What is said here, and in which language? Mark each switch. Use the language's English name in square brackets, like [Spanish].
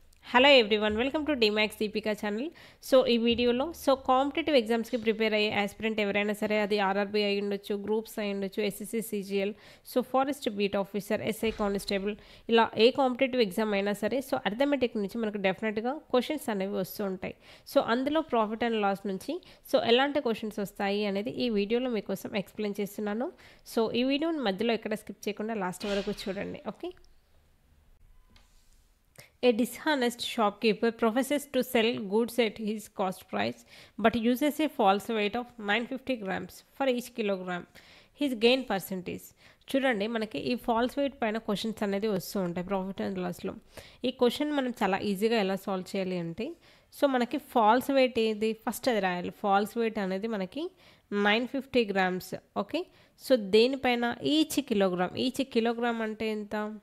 [Telugu] Hello everyone welcome to D-Max Deepika channel. So ఈ వీడియోలో competitive ఎగ్జామ్స్కి ప్రిపేర్ అయ్యే ఆస్పిరెంట్ ఎవరైనా సరే, అది ఆర్ఆర్బీ అయి ఉండొచ్చు, గ్రూప్స్ అయి ఉండొచ్చు, SSC CGL, forest beat officer, SI constable, ఇలా ఏ కాంపిటేటివ్ ఎగ్జామ్ అయినా సరే అర్థమెటిక్ నుంచి మనకు డెఫినెట్గా క్వశ్చన్స్ అనేవి వస్తూ ఉంటాయి. అందులో ప్రాఫిట్ అండ్ లాస్ నుంచి ఎలాంటి క్వశ్చన్స్ వస్తాయి అనేది ఈ వీడియోలో మీకోసం ఎక్స్ప్లెయిన్ చేస్తున్నాను. ఈ వీడియోని మధ్యలో ఎక్కడ స్కిప్ చేయకుండా లాస్ట్ వరకు చూడండి. Okay. [English] A dishonest shopkeeper professes to sell goods at his cost price but uses a false weight of 950 grams for each kilogram. His gain percentage. [Telugu] చూడండి, మనకి ఈ ఫాల్స్ వెయిట్ పైన క్వశ్చన్స్ అనేది వస్తూ ఉంటాయి ప్రాఫిట్ అండ్ లాస్లో. ఈ క్వశ్చన్ మనం చాలా ఈజీగా ఎలా సాల్వ్ చేయాలి అంటే, మనకి ఫాల్స్ వెయిట్ ఏది ఫస్ట్ అది రాయాలి. ఫాల్స్ వెయిట్ అనేది మనకి 950 గ్రామ్స్. ఓకే. దేనిపైన ఈచ్ కిలోగ్రామ్ అంటే ఎంత?